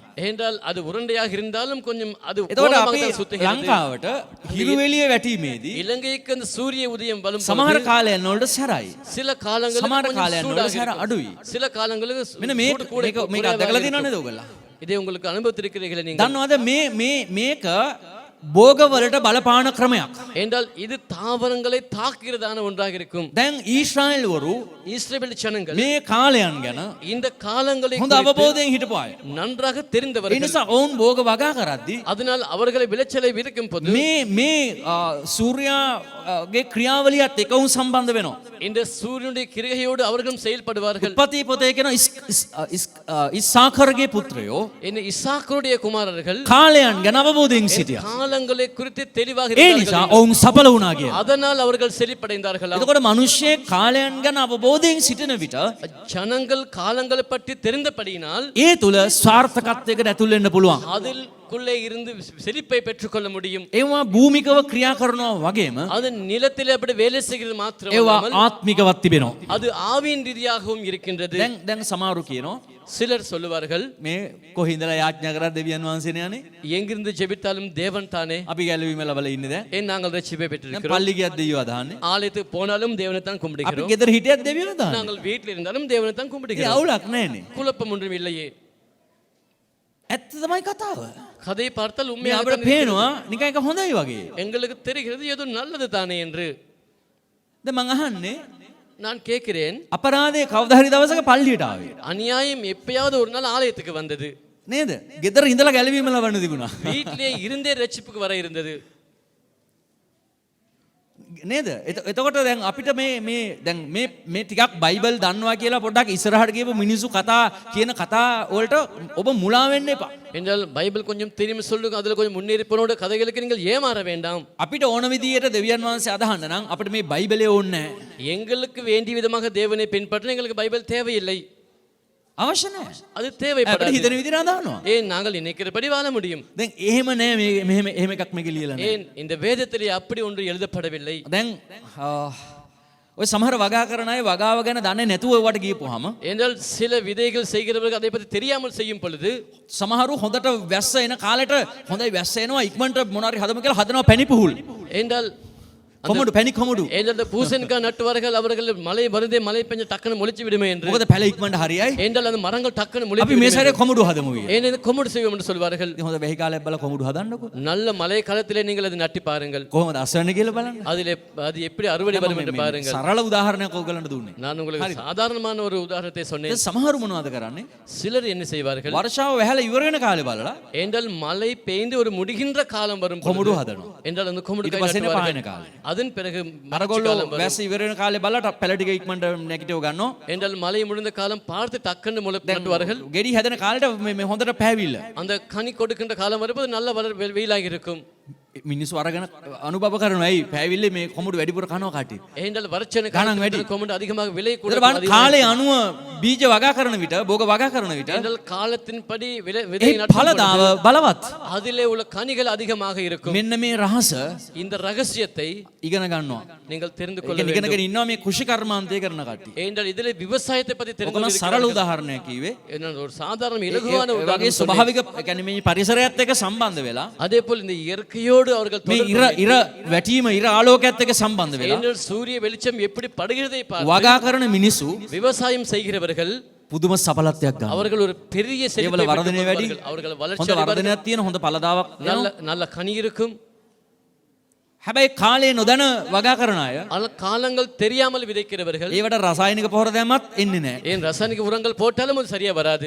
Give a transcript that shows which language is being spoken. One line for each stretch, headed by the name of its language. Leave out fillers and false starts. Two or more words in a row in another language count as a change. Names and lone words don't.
Tamil: என்றால் அது உருண்டையாக இருந்தாலும் கொஞ்சம் அது
Sinhala: එතකොට
Tamil: கோணமாக
Sinhala: අපි
Tamil: தான் சுத்துகிறது
Sinhala: ලංකාවට හිරුවෙලිය වැටීමේදී
Tamil: இலங்கைக்கு அந்த சூரிய உதயம் வரும்
Sinhala: සමහර
Tamil: பொழுது
Sinhala: කාලයන් වලට සැරයි.
Tamil: சில காலங்களில்
Sinhala: සමහර
Tamil: கொஞ்சம்
Sinhala: කාලයන් වල
Tamil: சூடாக
Sinhala: සැර
Tamil: இருக்கும்.
Sinhala: අඩුයි.
Tamil: சில காலங்களுக்கு
Sinhala: මෙන්න මේ
Tamil: சூடு கூட
Sinhala: මේක
Tamil: குறைவாக
Sinhala: දැකලා
Tamil: இருக்கும்.
Sinhala: තියෙනවද ඔයගොල්ලෝ?
Tamil: இதை உங்களுக்கு அனுபவத்திருக்கிறீர்களே நீங்கள்
Sinhala: දන්නවද මේක භෝගවලට බලපාන ක්‍රමයක්.
Tamil: என்றால் இது தாவரங்களை தாக்குகிறதான ஒன்றாக இருக்கும்
Sinhala: දැන් ඊශ්‍රායෙල් වරු
Tamil: இஸ்ரவேல் ஜனங்கள்
Sinhala: මේ කාලයන් ගැන
Tamil: இந்த காலங்களை
Sinhala: හොඳ
Tamil: குறித்து
Sinhala: අවබෝධයෙන් හිටපු අය.
Tamil: நன்றாக
Sinhala: ඒ
Tamil: தெரிந்தவர்கள்
Sinhala: නිසා ඔවුන් භෝග වගා කරද්දී
Tamil: அதனால் அவர்களை விளைச்சலை விதைக்கும் போது
Sinhala: මේ සූර්යාගේ ක්‍රියාවලියත් එක උන් සම්බන්ධ වෙනවා.
Tamil: இந்த சூரியனுடைய கிரிகையோடு அவர்களும் செயல்படுவார்கள்
Sinhala: උපතී පොතේ කියන ඉස්සාකරගේ පුත්‍රයෝ
Tamil: என்ன இசாக்கருடைய குமாரர்கள்
Sinhala: කාලයන් ගැන අවබෝධයෙන් සිටියා.
Tamil: காலங்களை குறித்து தெளிவாக
Sinhala: ඒ නිසා
Tamil: இருந்தார்கள்.
Sinhala: ඔවුන් සඵල වුණා කියලා.
Tamil: அதனால் அவர்கள் செழிப்படைந்தார்கள்
Sinhala: එතකොට මිනිස්සේ කාලයන් ගැන අවබෝධයෙන් සිටින විට
Tamil: ஜனங்கள் காலங்களை பற்றி தெரிந்தபடியினால்
Sinhala: ඒ තුල ස්වාර්ථකත්වයකට ඇතුල් වෙන්න පුළුවන්.
Tamil: அதில்குள்ளே இருந்து செழிப்பை பெற்றுக்கொள்ள முடியும்
Sinhala: ඒවා භූමිකව ක්‍රියා කරනවා වගේම
Tamil: அது நிலத்திலே அப்படி வேலை செய்கிறது மாத்திரம்
Sinhala: ඒවා
Tamil: அல்லாமல்
Sinhala: ආත්මිකවත් තිබෙනවා.
Tamil: அது ஆவியின் ரீதியாகவும் இருக்கின்றது
Sinhala: දැන් සමහරු කියනවා
Tamil: சிலர் சொல்லுவார்கள்
Sinhala: මේ කොහින්දලා යාඥා කරා දෙවියන් වහන්සේනේ යන්නේ.
Tamil: எங்கிருந்து ஜெபித்தாலும் தேவன் தானே
Sinhala: අපි ගැලවීම ලබලා ඉන්නේ දැන්.
Tamil: ஏன் நாங்கள் ரட்சிப்பை
Sinhala: දැන්
Tamil: பெற்றிருக்கிறோம்
Sinhala: පල්ලි ගියත් දෙවියෝ අදහන්නේ.
Tamil: ஆலயத்துக்கு போனாலும் தேவனை தான்
Sinhala: අපි
Tamil: கும்பிடுகிறோம்
Sinhala: ගෙදර හිටියත් දෙවියෝ අදහන්නේ.
Tamil: நாங்கள் வீட்டில் இருந்தாலும் தேவனை தான்
Sinhala: ඒ
Tamil: கும்பிடுகிறோம்
Sinhala: අවුලක් නැහැනේ.
Tamil: குழப்பம் ஒன்றும் இல்லையே
Sinhala: ඇත්ත තමයි කතාව.
Tamil: கதையை பார்த்தால்
Sinhala: මේ
Tamil: உண்மையாக
Sinhala: අපිට පේනවා නිකන් එක හොඳයි වගේ.
Tamil: எங்களுக்கு தெரிகிறது ஏதோ நல்லது தானே என்று
Sinhala: දැන් මං අහන්නේ
Tamil: நான் கேட்கிறேன்
Sinhala: අපරාධේ කවදා හරි දවසක පල්ලියට ආවේ.
Tamil: அநியாயம் எப்பயாவது ஒரு நாள் ஆலயத்துக்கு வந்தது
Sinhala: නේද? ගෙදර ඉඳලා ගැලවීම ලබන්න තිබුණා.
Tamil: வீட்டிலே இருந்தே ரட்சிப்புக்கு வர இருந்தது
Sinhala: නේද? එතකොට දැන් අපිට දැන් මේ ටිකක් බයිබල් දන්නවා කියලා පොඩ්ඩක් ඉස්සරහට ගියපු මිනිස්සු කතා කියන කතා වලට ඔබ මුලා වෙන්න එපා.
Tamil: என்றால் பைபிள் கொஞ்சம் தெரியும் சொல்லுங்க அதுல கொஞ்சம் முன்னேறி போனோட கதைகளுக்கு நீங்கள் ஏமாற வேண்டாம்
Sinhala: අපිට ඕන විදියට දෙවියන් වහන්සේ අදහන්න නම් අපිට මේ බයිබලේ ඕනේ නැහැ.
Tamil: எங்களுக்கு வேண்டிய விதமாக தேவனை பின்பற்ற எங்களுக்கு பைபிள் தேவையில்லை
Sinhala: අවශ්‍ය නැහැ.
Tamil: அது
Sinhala: අපිට
Tamil: தேவைப்படாது.
Sinhala: හිතන විදිහට දානවා.
Tamil: ஏன் நாங்கள் நினைக்கிறபடி வாழ முடியும்.
Sinhala: දැන් එහෙම නෑ මේ එහෙම එකක් මේක ලියලා නෑ.
Tamil: ஏன் இந்த வேதத்திலே அப்படி ஒன்று எழுதப்படவில்லை.
Sinhala: දැන් ඔය සමහර වගා කරන අය වගාව ගැන දන්නේ නැතුව ඒවට ගියපුවාම
Tamil: என்றால் சில விதைகள் செய்கிறவர்கள் அதை பற்றி தெரியாமல் செய்யும் பொழுது
Sinhala: සමහරු හොඳට වැස්ස එන කාලෙට හොඳයි වැස්ස එනවා ඉක්මනට මොනාරි හදමු කියලා හදනවා පැණි පුහුල්.
Tamil: என்றால்
Sinhala: කොමුඩු පැණි කොමුඩු.
Tamil: ஏனென்ற பூசணிக்காய் நட்டுவார்கள் அவர்கள் மழை வருதே மழை பெஞ்ச டக்குன்னு முளைச்சு விடுமே என்று.
Sinhala: මොකද පැල ඉක්මනට හරියයි.
Tamil: என்றால் அந்த மரங்கள் டக்குன்னு
Sinhala: අපි
Tamil: முளைத்து
Sinhala: මේ සැරේ කොමුඩු හදමු කියලා.
Tamil: ஏன் இந்த கொமுடு செய்வோம் என்று சொல்வார்கள்.
Sinhala: ඉතින් හොඳ වෙහි කාලයක් බලලා කොමුඩු හදන්නකෝ.
Tamil: நல்ல மழை காலத்திலே நீங்கள் அதை நட்டி பாருங்கள்.
Sinhala: කොහොමද අස්වැන්න කියලා බලන්න.
Tamil: அதிலே அது எப்படி அறுவடை வரும் என்று பாருங்கள்.
Sinhala: සරල උදාහරණයක් ඔයගලන්ට දුන්නේ.
Tamil: நான் உங்களுக்கு சாதாரணமான ஒரு உதாரணத்தை சொன்னேன்.
Sinhala: දැන් සමහරු මොනවද කරන්නේ?
Tamil: சிலர் என்ன செய்வார்கள்
Sinhala: වර්ෂාව වැහැලා ඉවර වෙන කාලේ බලලා
Tamil: என்றால் மழை பெய்ந்து ஒரு முடிகின்ற காலம் வரும்
Sinhala: කොමුඩු
Tamil: பொழுது
Sinhala: හදනවා.
Tamil: என்றால் அந்த கொமுடு
Sinhala: ඊට පස්සේ නේ පායන කාලේ.
Tamil: அதன் பிறகு
Sinhala: අරගොල්ලෝ වැස්ස ඉවර වෙන කාලේ බලලා පැල ටික ඉක්මනට නැගිටව ගන්නවා.
Tamil: என்றால் மழை முடிந்த காலம் பார்த்து டக்குன்னு நட்டுவார்கள்.
Sinhala: ගෙඩි හැදෙන කාලෙට මේ හොඳට පැහැවිල්ල.
Tamil: அந்த கனி கொடுக்கின்ற காலம் வரும்போது நல்ல வெயிலாக இருக்கும்.
Sinhala: මිනිස්සු අරගෙන අනුභව කරනවා. ඇයි පැහැවිල්ලේ මේ කොමුඩු වැඩිපුර කනවා කට්ටිය.
Tamil: என்றால் வறட்சியான கணக்கு காலத்தில் கொமுடு அதிகமாக விலை கூட
Sinhala: ඒතර බලන්න කාලේ අනුව බීජ වගා කරන විට භෝග වගා කරන විට
Tamil: என்றால் காலத்தின்படி விதை
Sinhala: ඒ
Tamil: நடும்
Sinhala: ඵලදාව
Tamil: பொழுது
Sinhala: බලවත්.
Tamil: அதிலே உள்ள கனிகள் அதிகமாக இருக்கும்.
Sinhala: මෙන්න මේ රහස
Tamil: இந்த ரகசியத்தை
Sinhala: ඉගෙන ගන්නවා.
Tamil: நீங்கள் தெரிந்து
Sinhala: ඒක
Tamil: கொள்ள வேண்டும்.
Sinhala: ඉගෙනගෙන ඉන්නවා මේ කුෂි කර්මාන්තය කරන කට්ටිය.
Tamil: என்றால் இதிலே விவசாயத்தை பற்றி தெரிந்து
Sinhala: ඔකම සරල
Tamil: கொள்கிறார்கள்.
Sinhala: උදාහරණයක් කිව්වේ.
Tamil: என்னன்னா ஒரு சாதாரண இலகுவான
Sinhala: ඒ වගේ
Tamil: உதாரணம் சொன்னேன்.
Sinhala: ස්වභාවික يعني මේ පරිසරයත් එක්ක සම්බන්ධ වෙලා
Tamil: அதே போல் இந்த இயற்கையோடு அவர்கள்
Sinhala: මේ
Tamil: தொடர்பு
Sinhala: ඉර වැටීම ඉර ආලෝකයත් එක්ක සම්බන්ධ වෙලා
Tamil: ஏனெனில் சூரிய வெளிச்சம் எப்படி படுகிறதை பார்த்து
Sinhala: වගා කරන මිනිස්සු
Tamil: விவசாயம் செய்கிறவர்கள்
Sinhala: පුදුම සඵලත්වයක් ගන්නවා.
Tamil: அவர்கள் ஒரு பெரிய
Sinhala: ඒවල
Tamil: செழிப்பை
Sinhala: වර්ධනය වැඩි.
Tamil: பெற்றுக்கொள்வார்கள். அவர்கள் வளர்ச்சி
Sinhala: හොඳ
Tamil: அடைவார்கள்.
Sinhala: වර්ධනයක් තියෙන හොඳ ඵලදාවක්
Tamil: நல்ல
Sinhala: යනවා.
Tamil: நல்ல கனி இருக்கும்.
Sinhala: හැබැයි කාලේ නොදැන වගා කරන අය
Tamil: ஆனால் காலங்கள் தெரியாமல் விதைக்கிறவர்கள்
Sinhala: ඒවට රසායනික පොහොර දැම්මත් එන්නේ නැහැ.
Tamil: ஏன் ரசாயனிක உரங்கள் போட்டாலும் அது சரியா வராது.